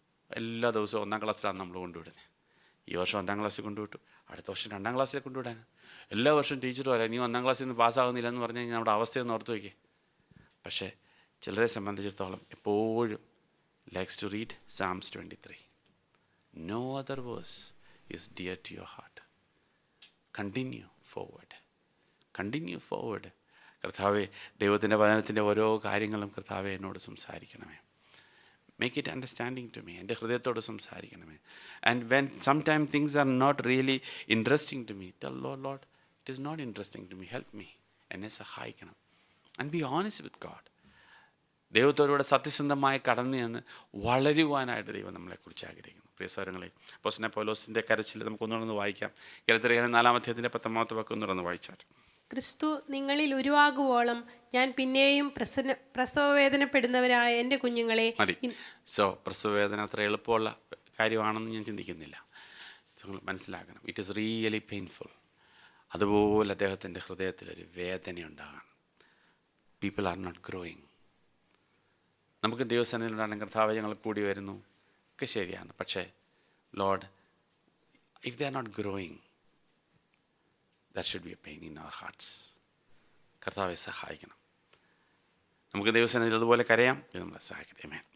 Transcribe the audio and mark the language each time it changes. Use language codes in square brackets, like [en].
[ml] എല്ലാ ദിവസവും 1-ാം ക്ലാസ്സിലാണ് നമ്മൾ കൊണ്ടുവിടുന്നത്. ഈ വർഷം 1-ാം ക്ലാസ്സിൽ കൊണ്ടുവിട്ടു, അടുത്ത വർഷം 2-ാം ക്ലാസ്സിൽ കൊണ്ടുവിടാൻ. എല്ലാ വർഷവും ടീച്ചർ പറയാം, നീ 1-ാം ക്ലാസ്സിൽ നിന്ന് പാസ്സാകുന്നില്ല എന്ന് പറഞ്ഞു കഴിഞ്ഞാൽ നമ്മുടെ അവസ്ഥയൊന്ന് ഓർത്ത് വയ്ക്കുക. പക്ഷേ ചിലരെ സംബന്ധിച്ചിടത്തോളം എപ്പോഴും [en] likes to read Psalms 23. No other verse is dear to your heart. Continue forward. Continue forward. [ml] കർത്താവേ, ദൈവത്തിൻ്റെ വചനത്തിൻ്റെ ഓരോ കാര്യങ്ങളും കർത്താവേ എന്നോട് സംസാരിക്കണമേ. [en] Make it understanding to me. [ml] എൻ്റെ ഹൃദയത്തോട് സംസാരിക്കണമേ. [en] And when sometimes things are not really interesting to me, tell Lord, it is not interesting to me. Help me. [ml] എന്നെ സഹായിക്കണം. [en] And be honest with God. [ml] ദൈവത്തോടുകൂടെ സത്യസന്ധമായി കടന്നു എന്ന് വളരുവാനായിട്ട് ദൈവം നമ്മളെക്കുറിച്ച് ആഗ്രഹിക്കുന്നു. പ്രിയ സഹോദരങ്ങളെ, അപ്പോസ്തലനായ പൗലോസിൻ്റെ കരച്ചിൽ നമുക്കൊന്നുകൂടെ വായിക്കാം. ഗലാത്യർ 4-ാം അധ്യായത്തിൻ്റെ 10-ാമത്തെ വാക്യം ഒന്നുകൂടെ വായിച്ചാൽ. ക്രിസ്തു നിങ്ങളിൽ ഉരുവാകുവോളം ഞാൻ പിന്നെയും പ്രസവവേദനപ്പെടുന്നവരായ എൻ്റെ കുഞ്ഞുങ്ങളെ. സോ പ്രസവവേദന അത്ര എളുപ്പമുള്ള കാര്യമാണെന്ന് ഞാൻ ചിന്തിക്കുന്നില്ല. മനസ്സിലാക്കണം, [en] It is really painful. [ml] അതുപോലെ അദ്ദേഹത്തിൻ്റെ ഹൃദയത്തിലൊരു വേദനയുണ്ടാകാൻ. [en] People are not growing. [ml] നമുക്ക് ദൈവസന്നിധിയിലുണ്ടാകുന്ന കർത്താവ് ഞങ്ങൾ കൂടി വരുന്നു ഒക്കെ ശരിയാണ്. [en] പക്ഷേ lord, if they are not growing, that should be a pain in our hearts. [ml] കർത്താവെ സഹായിക്കണം. നമുക്ക് ദൈവസന്നിധിയിൽ അതുപോലെ കരയാം. ഇത് നമ്മളെ സഹായിക്കട്ടെ. ആമേൻ.